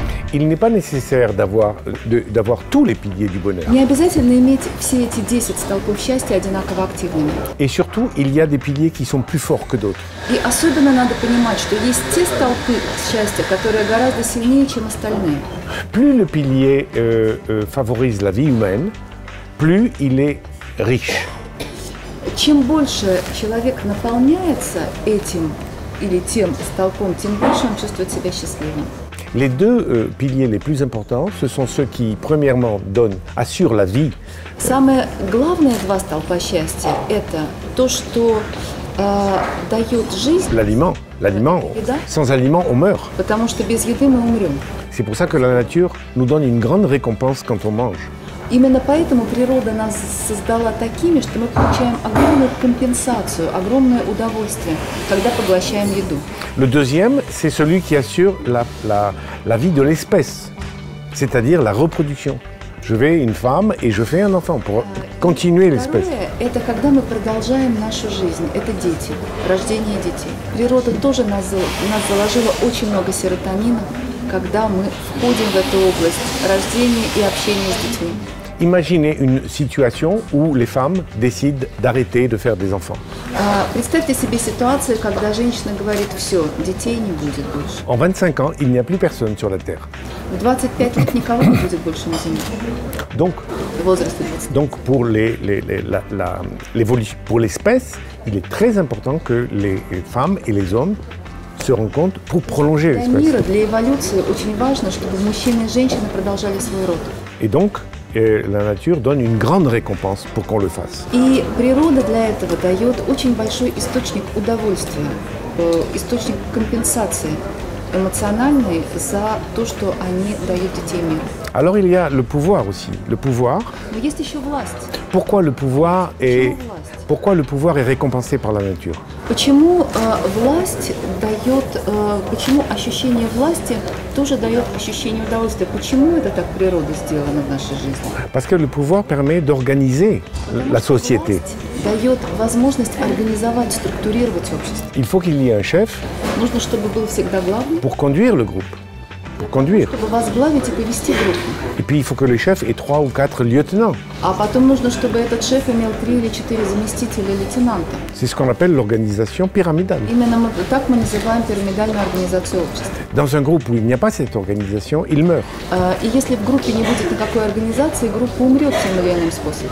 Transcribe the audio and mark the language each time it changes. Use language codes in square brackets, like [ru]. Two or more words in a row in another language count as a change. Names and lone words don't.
[fr] il n'est pas nécessaire d'avoir tous les piliers du bonheur. [ru] Не обязательно иметь все эти 10 столпов счастья одинаково активными. [fr] Et surtout, il y a des piliers qui sont plus forts que d'autres. [ru] И особенно надо понимать, что есть те столпы счастья, которые гораздо сильнее, чем остальные. [fr] Plus le pilier favorise la vie humaine, plus il est riche. [ru] Чем больше человек наполняется этим или тем столпом, тем больше он чувствует себя счастливым. [fr] Les deux piliers les plus importants, ce sont ceux qui, premièrement, assurent la vie. [ru] Самые главные два столпа счастья – это то, что дает жизнь. [fr] L'aliment. Sans aliment, on meurt. [ru] Потому что без еды мы умрем. [fr] C'est pour ça que la nature nous donne une grande récompense quand on mange. [ru] Именно поэтому природа нас создала такими, что мы получаем огромную компенсацию, огромное удовольствие, когда поглощаем еду. [fr] Le deuxième, c'est celui qui assure la vie de l'espèce, c'est-à-dire la reproduction. Je vais une femme et je fais un enfant pour continuer l'espèce. [ru] Второе – это когда мы продолжаем нашу жизнь, это дети, рождение детей. Природа тоже нас заложила очень много серотонина, когда мы входим в эту область рождения и общения с детьми. [fr] Imaginez une situation où les femmes décident d'arrêter de faire des enfants. [ru] Представьте себе ситуацию, когда женщина говорит: все, детей не будет больше. [fr] En 25 ans, il n'y a plus personne sur la Terre. [ru] В 25 лет никого не будет больше на Земле. [fr] Donc pour l'espèce, il est très important que les femmes et les hommes se rencontrent pour prolonger l'espèce. [ru] Для мира, для эволюции очень важно, чтобы мужчины и женщины продолжали свой род. [fr] Et donc, la nature donne une grande récompense pour qu'on le fasse. [ru] И природа для этого дает очень большой источник удовольствия, источник компенсации эмоциональной за то, что они дают детей миру. [fr] Alors il y a le pouvoir aussi. Le pouvoir. [ru] Но есть еще власть. [fr] Pourquoi le pouvoir est récompensé par la nature? [ru] Почему власть дает, почему ощущение власти тоже дает ощущение удовольствия? Почему это так природа сделана в нашей жизни? [fr] Parce que le pouvoir permet d'organiser la société. [ru] Дает возможность организовать, структурировать общество. [fr] Il faut qu'il y ait un chef. [ru] Нужно, чтобы был всегда главный. [fr] Pour conduire le groupe. Pour conduire. [ru] Чтобы возглавить и повести группу. [fr] Et puis il faut que le chef ait 3 ou 4 lieutenants. [ru] А потом нужно, чтобы этот шеф имел 3 или 4 заместителя лейтенанта. [fr] C'est ce qu'on appelle l'organisation pyramidale. [ru] Именно так мы называем пирамидальную организацию общества. [fr] Dans un groupe où il n'y a pas cette organisation, il meurt. [ru] И если в группе не будет никакой организации, группа умрет тем или иным способом.